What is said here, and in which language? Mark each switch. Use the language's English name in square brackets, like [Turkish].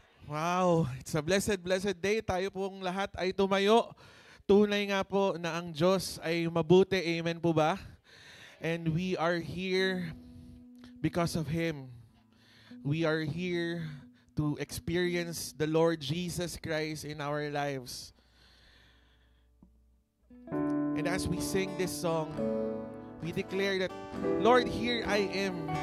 [English] Wow, it's a blessed, blessed day. [Filipino] Tayo pong lahat ay tumayo. Tunay nga po na ang Diyos ay mabuti. Amen po ba? [English] And we are here because of Him. We are here to experience the Lord Jesus Christ in our lives. And as we sing this song, we declare that, Lord, here I am.